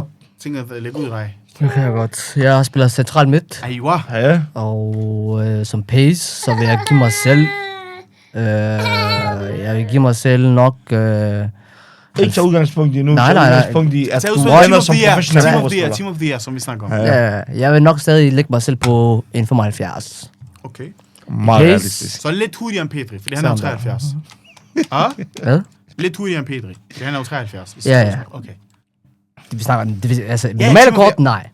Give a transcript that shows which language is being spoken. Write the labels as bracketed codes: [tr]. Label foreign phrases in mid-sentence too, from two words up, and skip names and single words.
[da] Tænker at lægge ud i dig. Det kan jeg godt. Jeg spiller central midt, Aywa. Ja. og som pace, så vil jeg give mig selv... jeg vil give mig selv nok... Ikke tage udgangspunkt i nu. Nej. Udgangspunkt i, at Tag du ud regner som professionel Team fodboldspiller. of the Year, som vi snakker om. Ja, jeg vil nok stadig lægge mig selv på 1,75. Okay. Meget Pace. realistisk. Så lidt hurtigere end Pedri, fordi han er jo Sådan der. 73. Ah? Hvad? Lidt hurtigere end Pedri, fordi han er jo 73. Ja. Okay. Vi snakker... Altså, Ja, normale Team of kort, the- nej.